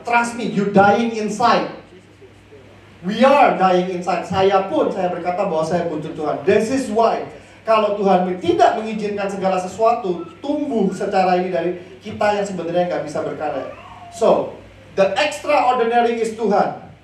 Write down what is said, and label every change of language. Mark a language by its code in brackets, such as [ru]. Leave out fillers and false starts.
[en] Trust me, you dying inside. We are dying inside. [id] Saya berkata bahwa saya butuh Tuhan. [en] This is why. [id] Kalau Tuhan tidak mengizinkan segala sesuatu tumbuh secara ini dari kita yang sebenarnya nggak bisa berkarya. [en] So, the extraordinary is Tuhan.